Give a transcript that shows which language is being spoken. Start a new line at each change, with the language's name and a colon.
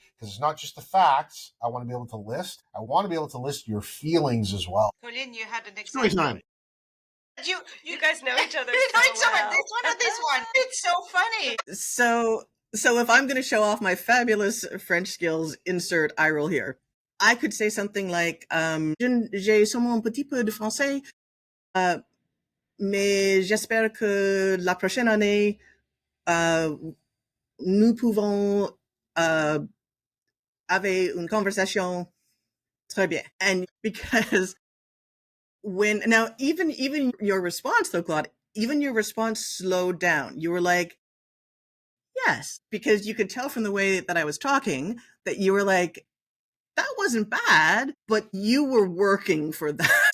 English: Because it's not just the facts I want to be able to list. I want to be able to list your feelings as well. Colleen, you had an example. Story time. You guys know each other so well. This one or this one. It's so funny. So if I'm going to show off my fabulous French skills, insert eye roll here. I could say something like,
French: j'ai seulement un petit peu de français. mais j'espère que la prochaine année, nous pouvons avoir une conversation très bien.
English: And because even your response though, Claude, even your response slowed down. You were like, yes, because you could tell from the way that I was talking that you were like, that wasn't bad, but you were working for that.